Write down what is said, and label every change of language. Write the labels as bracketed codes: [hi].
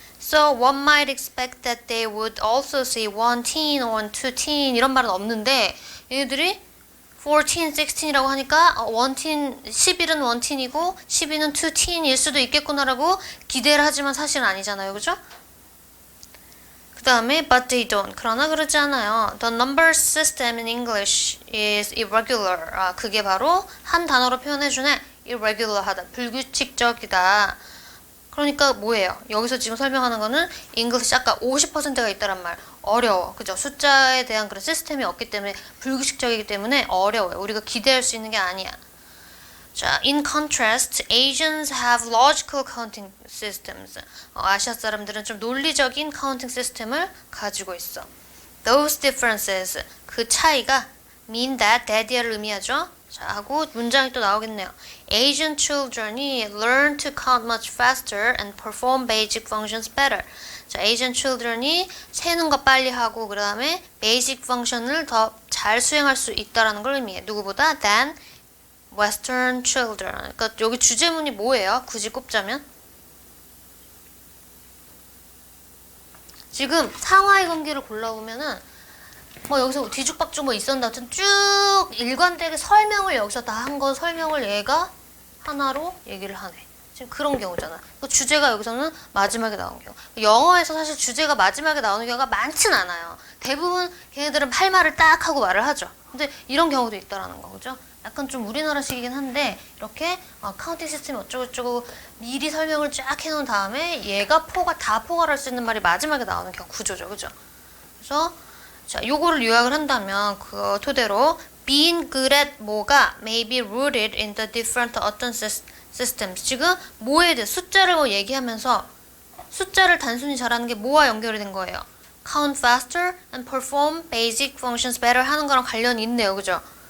[en] So one might expect that they would also say 1 teen or 2 teen [ko] 이런 말은 없는데 얘네들이 14, 16이라고 하니까 1 teen, 11은 1 teen이고 12는 2 teen일 수도 있겠구나라고 기대를 하지만 사실은 아니잖아요, 그죠? 그 다음에 [en] but they don't. [ko] 그러나 그러지 않아요. [en] The number system in English is irregular. [ko] 그게 바로 한 단어로 표현해주네. irregular하다. 불규칙적이다. 그러니까 뭐예요? 여기서 지금 설명하는 거는 English 아까 50%가 있다란 말. 어려워. 그죠? 숫자에 대한 그런 시스템이 없기 때문에 불규칙적이기 때문에 어려워요. 우리가 기대할 수 있는 게 아니야. [en] 자, in contrast, Asians have logical counting systems. [ko] 아시아 사람들은 좀 논리적인 카운팅 시스템을 가지고 있어. [en] Those differences, [ko] 그 차이가 [en] mean that를 의미하죠. [ko] 자, 하고 문장이 또 나오겠네요. [en] Asian children이 learn to count much faster and perform basic functions better. [ko] 자, Asian children이 세는 거 빨리 하고 그 다음에 basic function을 더 잘 수행할 수 있다라는 걸 의미해. 누구보다 [en] than Western children. [ko] 그러니까 여기 주제문이 뭐예요? 굳이 꼽자면 지금 상하이 관계를 골라보면은 뭐 여기서 뒤죽박죽 뭐 있었는데 하여튼 쭉 일관되게 설명을 여기서 다 한 거 설명을 얘가 하나로 얘기를 하네. 지금 그런 경우잖아. 그 주제가 여기서는 마지막에 나온 경우. 영어에서 사실 주제가 마지막에 나오는 경우가 많진 않아요. 대부분 걔네들은 할 말을 딱 하고 말을 하죠. 근데 이런 경우도 있다라는 거, 그죠? 약간 좀 우리나라식이긴 한데 이렇게 카운팅 시스템이 어쩌고저쩌고 미리 설명을 쫙 해놓은 다음에 얘가 다 포괄할 수 있는 말이 마지막에 나오는 경우 구조죠, 그죠? 그래서 자, 요거를 요약을 한다면 그 토대로 [en] being good at 뭐가 may be rooted in the different 어떤 systems. [ko] 지금 뭐에 대해 숫자를 뭐 얘기하면서 숫자를 단순히 잘하는 게 뭐와 연결이 된 거예요? [en] count faster and perform basic functions better [ko] 하는 거랑 관련이 있네요, 그죠?